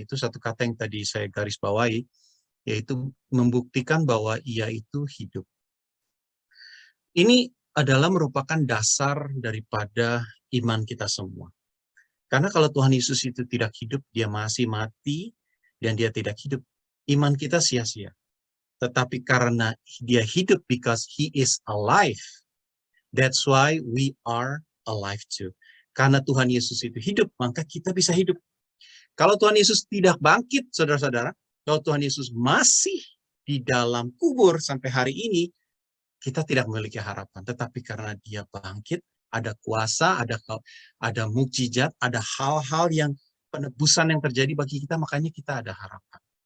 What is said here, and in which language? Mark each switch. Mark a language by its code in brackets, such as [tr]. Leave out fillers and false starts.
[id] Itu satu kata yang tadi saya garis bawahi, yaitu membuktikan bahwa ia itu hidup. Ini adalah merupakan dasar daripada iman kita semua. Karena kalau Tuhan Yesus itu tidak hidup, dia masih mati, dan dia tidak hidup, iman kita sia-sia. Tetapi karena dia hidup, [en] because he is alive, that's why we are alive too. [id] Karena Tuhan Yesus itu hidup, maka kita bisa hidup. Kalau Tuhan Yesus tidak bangkit, saudara-saudara, kalau Tuhan Yesus masih di dalam kubur sampai hari ini, kita tidak memiliki harapan. Tetapi karena dia bangkit, ada kuasa, ada mukjizat, ada hal-hal yang penebusan yang terjadi bagi kita, makanya kita ada harapan.